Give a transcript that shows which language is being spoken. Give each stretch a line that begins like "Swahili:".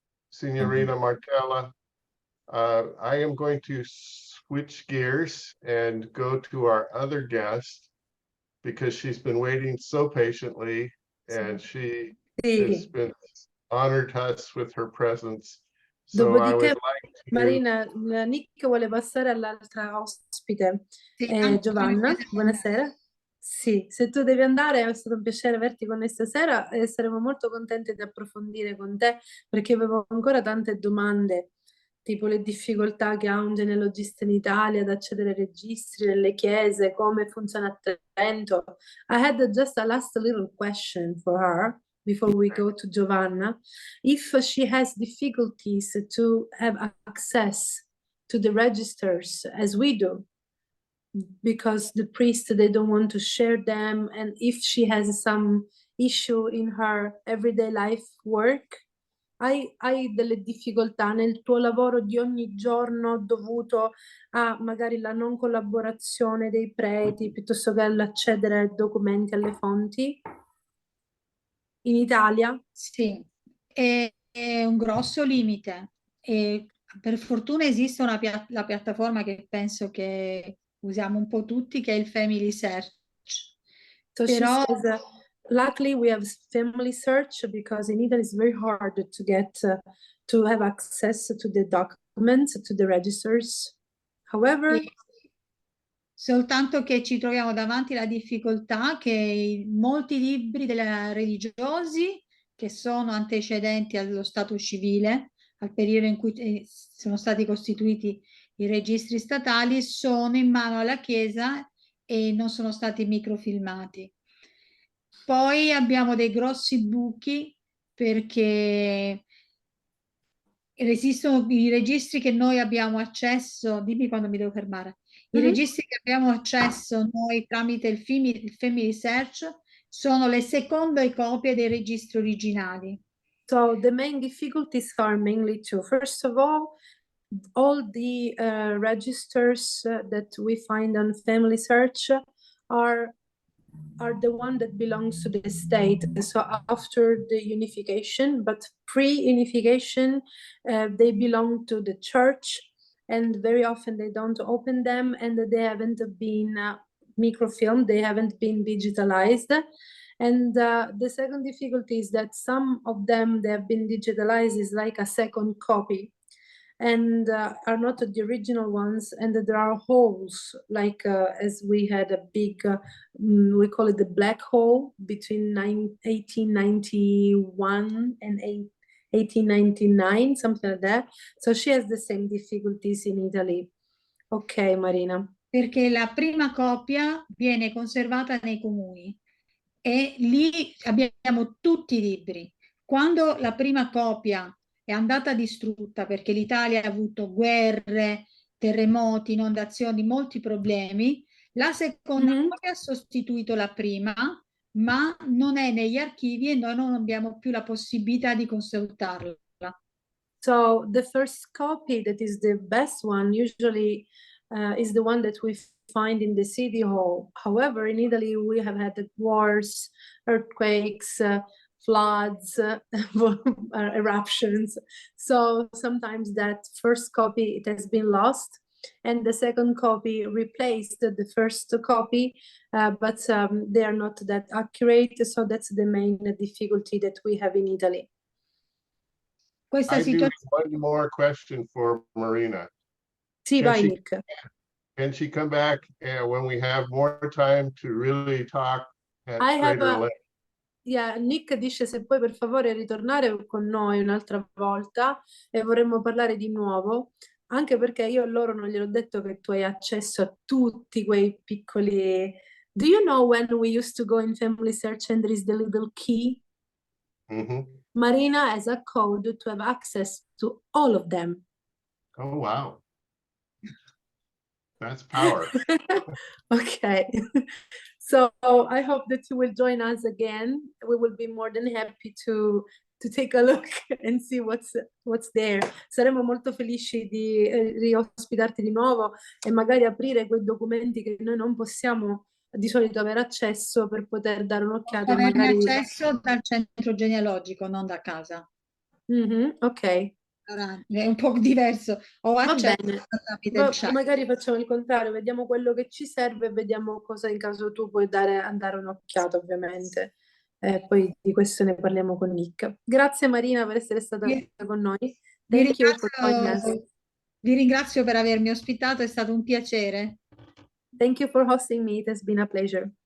English: Signorina Martella? I am going to switch gears and go to our other guest because she's been waiting so patiently and she has been honored us with her presence. So I would like to...
Italian: Marina, Nick vuole passare all'altra ospite. Giovanna, buonasera. Sì, se tu devi andare, è stato un piacere averti con noi stasera e saremo molto contenti di approfondire con te perché avevo ancora tante domande, tipo le difficoltà che ha un genealogista in Italia ad accedere ai registri, nelle chiese, come funziona a Trento.
English: I had just a last little question for her before we go to Giovanna. If she has difficulties to have access to the registers as we do, because the priests, they don't want to share them, and if she has some issue in her everyday life work,
Italian: hai delle difficoltà nel tuo lavoro di ogni giorno dovuto a magari la non collaborazione dei preti piuttosto che all'accedere ai documenti, alle fonti? In Italia? Sì, è un grosso limite. E per fortuna esiste la piattaforma che penso che usiamo un po' tutti, che è il Family Search.
English: So
Italian: Però
English: she says, luckily we have Family Search because in Italy it's very hard to get to have access to the documents, to the registers. However,
Italian: soltanto che ci troviamo davanti alla difficoltà che molti libri religiosi che sono antecedenti allo stato civile, al periodo in cui sono stati costituiti i registri statali, sono in mano alla Chiesa e non sono stati microfilmati. Poi abbiamo dei grossi buchi perché esistono i registri che noi abbiamo accesso, dimmi quando mi devo fermare, i registri che abbiamo accesso noi tramite il Family Search sono le seconde copie dei registri originali.
English: So the main difficulties are mainly two. First of all the registers that we find on Family Search are the one that belongs to the state. So after the unification, but pre-unification, they belong to the church, and very often they don't open them, and they haven't been microfilmed, they haven't been digitalized. And the second difficulty is that some of them, they have been digitalized is like a second copy, and are not the original ones, and there are holes, like as we had a big, we call it the black hole between 1891 and 1899, something like that. So she has the same difficulties in Italy. Ok, Marina.
Italian: Perché la prima copia viene conservata nei comuni e lì abbiamo tutti i libri. Quando la prima copia è andata distrutta perché l'Italia ha avuto guerre, terremoti, inondazioni, molti problemi, la seconda copia ha sostituito la prima, ma non è negli archivi e noi non abbiamo più la possibilità di consultarla.
English: So the first copy, that is the best one, usually is the one that we find in the city hall. However, in Italy, we have had wars, earthquakes, floods, eruptions. So sometimes that first copy, it has been lost. and the second copy replaced the first copy, but they are not that accurate, so that's the main difficulty that we have in Italy.
Italian: Questa
English: I do
Italian: situazione...
English: one more question for Marina.
Italian: Sì, vai, Nick.
English: Can she come back when we have more time to really talk at greater length?
Italian: Yeah, Nick dice se puoi per favore ritornare con noi un'altra volta e vorremmo parlare di nuovo, anche perché io a loro non gliel'ho detto che tu hai accesso a tutti quei piccoli...
English: Do you know when we used to go in family search and there is the little key? Marina has a code to have access to all of them. Oh, wow. That's power. Okay. So I hope that you will join us again. We will be more than happy to take a look and see what's there.
Italian: Saremo molto felici di riospitarti di nuovo e magari aprire quei documenti che noi non possiamo di solito avere accesso per poter dare un'occhiata. Averne accesso dal centro genealogico, non da casa. Ok. Allora, è un po' diverso. Ho accesso tramite il chat. Magari facciamo il contrario, vediamo quello che ci serve e vediamo cosa in caso tu puoi andare un'occhiata, ovviamente. Poi di questo ne parliamo con Nick. Grazie Marina per essere stata con noi.
English: Thank you for joining us.
Italian: Vi ringrazio per avermi ospitato, è stato un piacere.
English: Thank you for hosting me, it has been a pleasure.